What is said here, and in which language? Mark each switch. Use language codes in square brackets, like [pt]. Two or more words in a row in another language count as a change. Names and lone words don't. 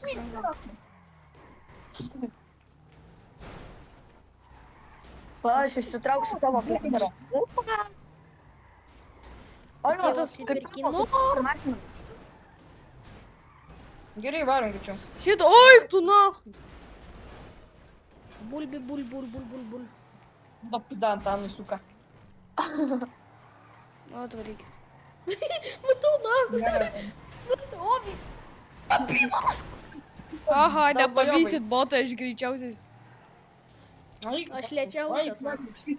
[lt] Va, aš išsitrauksiu tavo kamerą. Alio, Tėvas įpirkino. Gerai, varom greičiau. Šitą, oi, tu nahui. Bulbi, bul, bul, bul, bul, bul. [ru] Да пизда Antanui сука. [lt] O, atvarykit. Matau, nahui. Ovi. Aha, Dalbajobai. nepavysit botą, aš greičiausiai. Aš lėčiausias, nahui.